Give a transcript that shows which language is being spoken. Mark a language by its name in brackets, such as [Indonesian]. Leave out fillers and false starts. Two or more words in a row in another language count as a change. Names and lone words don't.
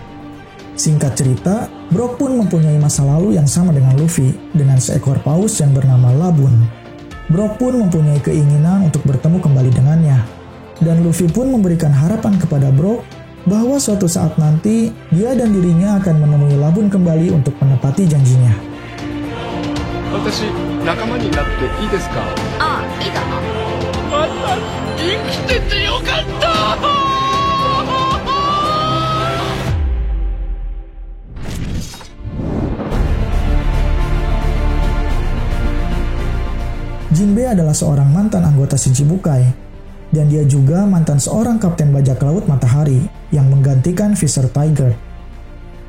[Indonesian] Singkat cerita, Brock pun mempunyai masa lalu yang sama dengan Luffy, dengan seekor paus yang bernama Labun. Brock pun mempunyai keinginan untuk bertemu kembali dengannya, dan Luffy pun memberikan harapan kepada Brock bahwa suatu saat nanti dia dan dirinya akan menemui Labun kembali untuk menepati janjinya. [Japanese] 私仲間になっていいですか？ああ、いいかな。生きててよかった。 [Indonesian] Jinbe adalah seorang mantan anggota Shichibukai, dan dia juga mantan seorang kapten bajak laut Matahari yang menggantikan Fisher Tiger.